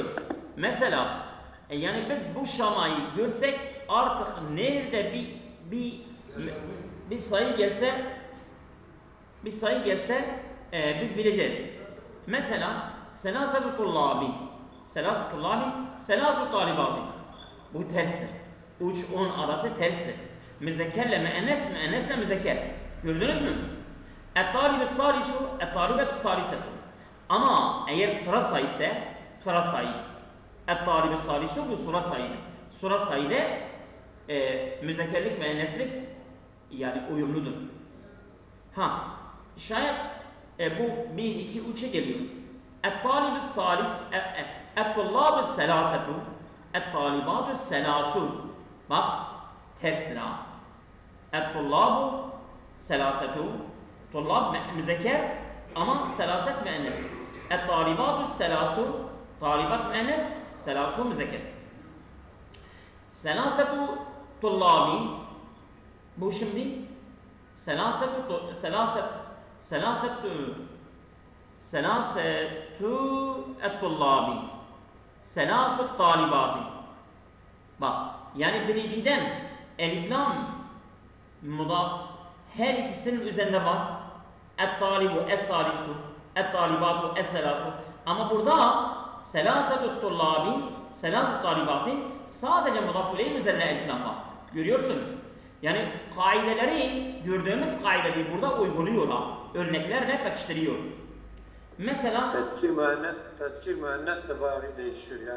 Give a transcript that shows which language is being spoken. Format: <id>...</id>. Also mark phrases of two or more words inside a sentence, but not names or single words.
<tr>Mesela yani biz bu şamayı görsek artık nerede bir sayı gelse biz bileceğiz.</tr> <ar>Mesela ثلاثة طلاب، ثلاث طالبات.</ar> <tr>Bu terstir. Uç on arası terstir. Müzekkerle müennes, müennesle müzekker. Gördünüz mü?</tr> <ar>الطالب ثالث، الطالبة ثالثة.</ar> <tr>Ama eğer sıra sayı ise sıra sayı.</tr> <ar>الطالب ثالث</ar> <tr>bu sıra sayı. Sıra sayıda müzekkerlik müenneslik yani uyumludur. Şayet bu 1, 2, 3'e geliyoruz.</tr> <ar>الطالب ثالث، الطلاب ثلاثة، الطالبات ثلاث.</ar> <tr>Bak terstir ha.</tr> <ar>الطلاب ثلاثة,</ar> <tr>tullab müzekker ama selaset müennes.</tr> <ar>الطالبات ثلاث,</ar> <tr>talibat müennes, selasu müzekker.</tr> <ar>ثلاثة طلاب,</ar> <tr>bu şimdi</tr> <ar>ثلاثة الطلاب، ثلاث طالبات.</ar> <tr>Bak yani birinciden elif lam mudaf her ikisinin üzerinde var.</tr> <ar>الطالب الثالث، الطالبات الثلاث.</ar> <tr>Ama burada</tr> <ar>ثلاثة طلاب، ثلاث طالبات</ar> <tr>sadece mudaf-ı üzerine elif lam var. Görüyorsunuz. Yani kaideleri, gördüğümüz kaideleri burada uyguluyorlar. Örneklerle pekiştiriyor. Mesela Tezkir müennes de bayağı bir değişiyor yani.</tr>